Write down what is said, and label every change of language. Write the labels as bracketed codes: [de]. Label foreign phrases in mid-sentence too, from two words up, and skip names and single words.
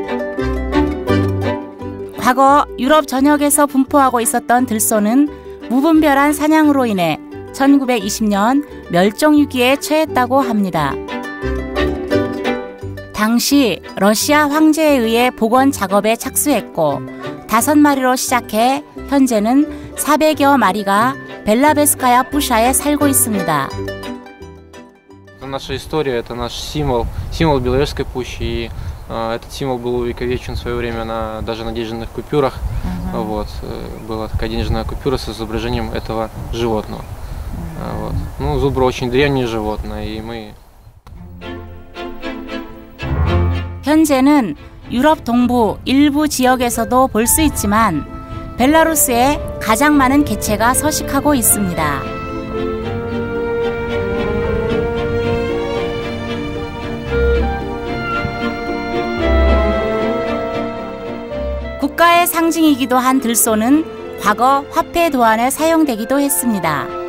[ko] 과거 유럽 전역에서 분포하고 있었던 들소는 무분별한 사냥으로 인해 1920년 멸종위기에 처했다고 합니다. 당시 러시아 황제에 의해 복원 작업에 착수했고 5마리로 시작해 현재는 400여 마리가 벨라베스카야 부샤에 살고 있습니다. [ru] Наша история, это наш символ Беловежской пущи. И этот символ был увековечен в свое время даже на денежных купюрах. Вот, была такая денежная купюра с изображением этого животного. Вот. Ну, зубр очень древнее животное, и мы... [ko] 현재는 유럽 동부 일부 지역에서도 볼 수 있지만 벨라루스에 가장 많은 개체가 서식하고 있습니다. 국가의 상징이기도 한 들소는 과거 화폐 도안에 사용되기도 했습니다.